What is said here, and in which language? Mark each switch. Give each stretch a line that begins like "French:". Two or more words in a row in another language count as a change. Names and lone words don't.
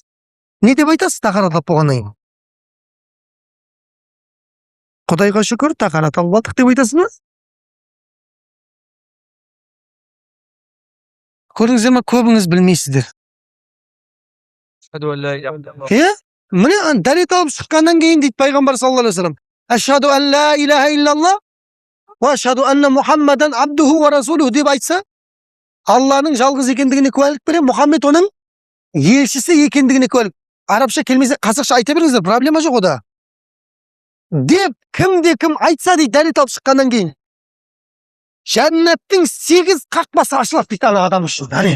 Kazakh: Не деп айтасыз тахарат алып болғаннан кейін? Құдайға шүкір, тахарат алып алдық деп айтасыз ба? Көрдіңіздер ме, көбіңіз білмейсіздер. Міне дәрет алып шыққаннан кейін дейді пайғамбар
Arabic: صلى الله عليه وسلم. أشهد أن لا إله إلا الله وأشهد أن محمدا عبده ورسوله
Kazakh: деп айтса, Алланың жалғыз екендігіне куәлік берем, Мұхаммед оның елшісі екендігіне куәлік. Арабша келмесе, қазақша айта беріңіздер, проблема жоқ ода. Деп кім айтса дейді дәрет алып шыққаннан кейін. Жәннаттың 8 қақпасы ашылады дейді ана адам үшін.